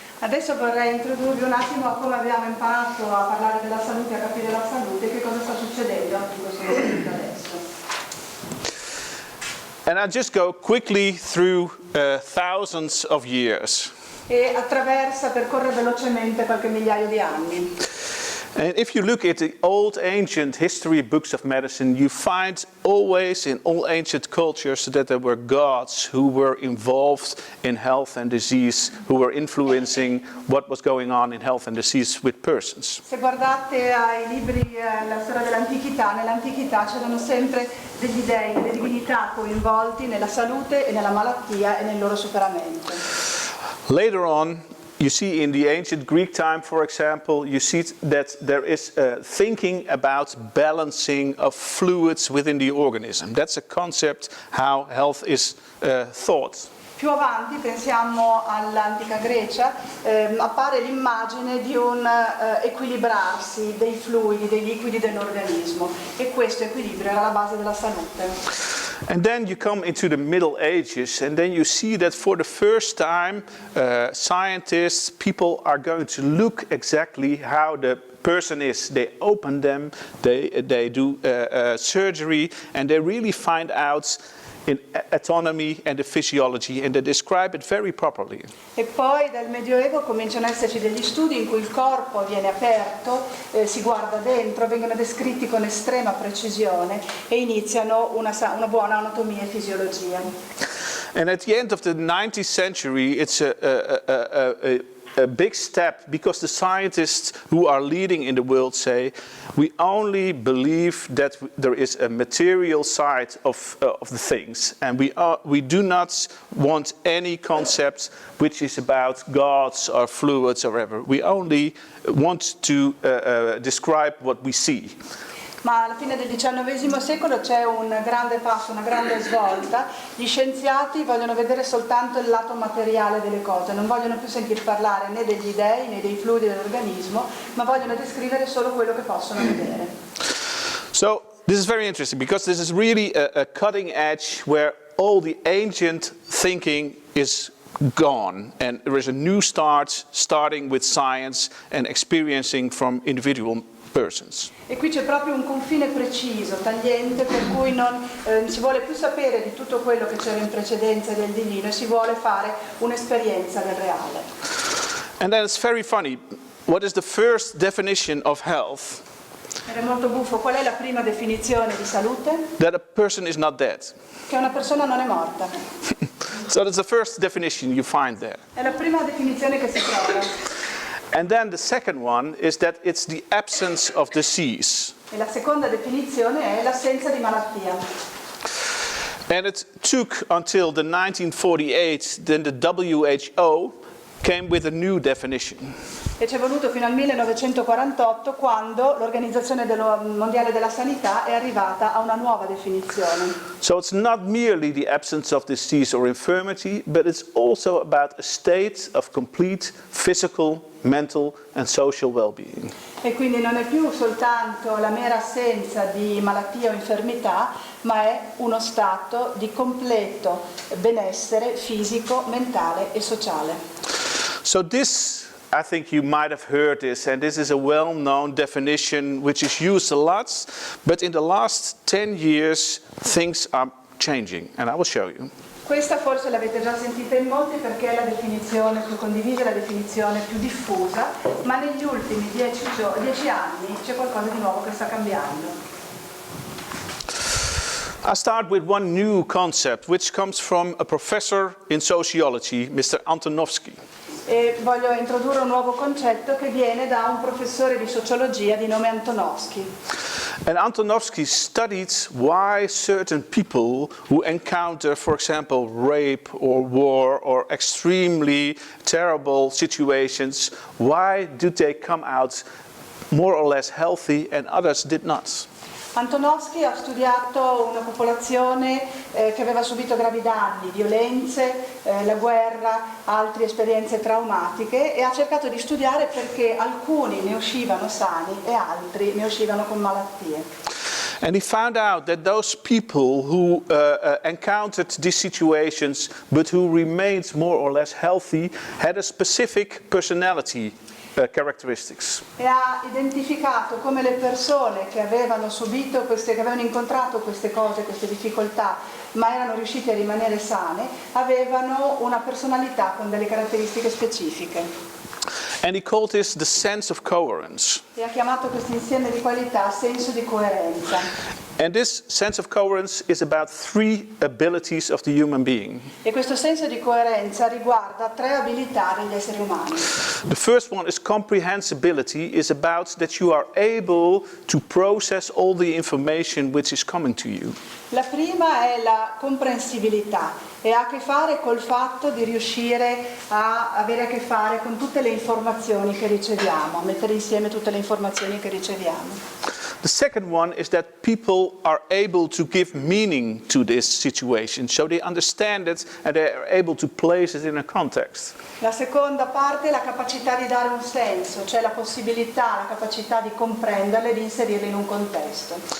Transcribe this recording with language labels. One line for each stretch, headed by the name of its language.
Italian: Adesso vorrei introdurvi un attimo a come abbiamo imparato a parlare della salute, a capire la salute e che cosa sta succedendo in questo momento adesso.
English: And I'll just go quickly through thousands of years.
Italian: E percorre velocemente qualche migliaio di anni.
English: And if you look at the old ancient history books of medicine, you find always in all ancient cultures that there were gods who were involved in health and disease, who were influencing what was going on in health and disease with persons.
Italian: Se guardate ai libri, la storia dell'antichità, nell'antichità c'erano sempre degli dei, delle divinità coinvolti nella salute e nella malattia e nel loro superamento.
English: Later on, you see in the ancient Greek time, for example, you see that there is thinking about balancing of fluids within the organism. That's a concept how health is thought.
Italian: Più avanti, pensiamo all'antica Grecia, appare l'immagine di un equilibrarsi dei fluidi, dei liquidi dell'organismo e questo equilibrio era la base della salute.
English: And then you come into the Middle Ages, and then you see that for the first time, scientists, people are going to look exactly how the person is. They open them, they do surgery, and they really find out in anatomy and the physiology, and they describe it very properly.
Italian: E poi dal Medioevo cominciano ad esserci degli studi in cui il corpo viene aperto, si guarda dentro, vengono descritti con estrema precisione e iniziano una buona anatomia e fisiologia.
English: And at the end of the 19th century, it's a big step, because the scientists who are leading in the world say we only believe that there is a material side of the things, and we do not want any concept which is about gods or fluids or whatever. We only want to describe what we see.
Italian: Ma alla fine del XIX secolo c'è un grande passo, una grande svolta. Gli scienziati vogliono vedere soltanto il lato materiale delle cose, non vogliono più sentir parlare né degli dei né dei fluidi dell'organismo, ma vogliono descrivere solo quello che possono vedere.
English: So this is very interesting, because this is really a cutting edge where all the ancient thinking is gone, and there is a new start, starting with science and experiencing from individual persons.
Italian: E qui c'è proprio un confine preciso, tagliente, per cui non si vuole più sapere di tutto quello che c'era in precedenza del divino e si vuole fare un'esperienza del reale.
English: And then it's very funny. What is the first definition of health?
Italian: Ed è molto buffo. Qual è la prima definizione di salute?
English: That a person is not dead.
Italian: Che una persona non è morta.
English: So that's the first definition you find there.
Italian: È la prima definizione che si trova.
English: And then the second one is that it's the absence of disease.
Italian: E la seconda definizione è l'assenza di malattia.
English: And it took until the 1948, then the WHO came with a new definition.
Italian: E ci è voluto fino al 1948, quando l'Organizzazione Mondiale della Sanità è arrivata a una nuova definizione.
English: So it's not merely the absence of disease or infirmity, but it's also about a state of complete physical, mental and social well-being.
Italian: E quindi non è più soltanto la mera assenza di malattia o infermità, ma è uno stato di completo benessere fisico, mentale e sociale.
English: So this, I think you might have heard this, and this is a well-known definition which is used a lot, but in the last 10 years things are changing, and I will show you.
Italian: Questa forse l'avete già sentita in molti perché è la definizione più condivisa, la definizione più diffusa, ma negli ultimi 10 anni c'è qualcosa di nuovo che sta cambiando.
English: I start with one new concept which comes from a professor in sociology, Mr. Antonovsky.
Italian: E voglio introdurre un nuovo concetto che viene da un professore di sociologia di nome Antonovsky.
English: And Antonovsky studied why certain people who encounter, for example, rape or war or extremely terrible situations, why do they come out more or less healthy and others did not?
Italian: Antonovsky ha studiato una popolazione che aveva subito gravi danni, violenze, la guerra, altre esperienze traumatiche e ha cercato di studiare perché alcuni ne uscivano sani e altri ne uscivano con malattie.
English: And he found out that those people who encountered these situations but who remained more or less healthy had a specific personality characteristics.
Italian: E ha identificato come le persone che avevano subito che avevano incontrato queste cose, queste difficoltà, ma erano riuscite a rimanere sane, avevano una personalità con delle caratteristiche specifiche.
English: And he called this the sense of coherence.
Italian: E ha chiamato questo insieme di qualità senso di coerenza.
English: And this sense of coherence is about 3 abilities of the human being.
Italian: E questo senso di coerenza riguarda 3 abilità degli esseri umani.
English: The first one is comprehensibility, is about that you are able to process all the information which is coming to you.
Italian: La prima è la comprensibilità e ha a che fare col fatto di riuscire a avere a che fare con tutte le informazioni che riceviamo, a mettere insieme tutte le informazioni che riceviamo.
English: The second one is that people are able to give meaning to this situation, so they understand it and they are able to place it in a context.
Italian: La seconda parte è la capacità di dare un senso, cioè la possibilità, la capacità di comprenderle e di inserirle in un contesto.